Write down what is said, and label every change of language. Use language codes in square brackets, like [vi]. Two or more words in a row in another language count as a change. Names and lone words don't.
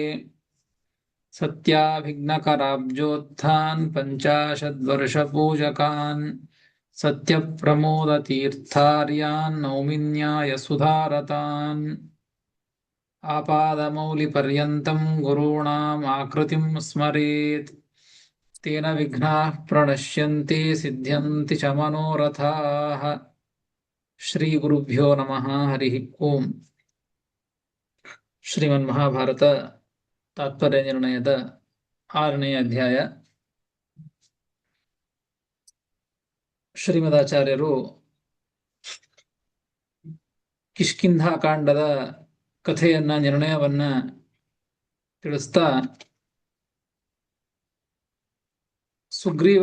[sa] सत्याभिघ्नकराब्जोत्थान् पञ्चाशद्वर्षपूजकान् सत्यप्रमोदतीर्थार्यान् नौमिन्यायसुधारतान्। आपादमौलिपर्यन्तं गुरूणाम् आकृतिं स्मरेत् तेन विघ्नाः प्रणश्यन्ति सिद्ध्यन्ति च मनोरथाः। श्रीगुरुभ्यो नमः। हरिः ओम्। [kn] ಶ್ರೀಮನ್ಮಹಾಭಾರತ ತಾತ್ಪರ್ಯ ನಿರ್ಣಯದ 6ನೇ ಅಧ್ಯಾಯ. ಶ್ರೀಮದಾಚಾರ್ಯರು ಕಿಷ್ಕಿಂಧಾಕಾಂಡದ ಕಥೆಯನ್ನ ನಿರ್ಣಯವನ್ನ ತಿಳಿಸ್ತಾ ಸುಗ್ರೀವ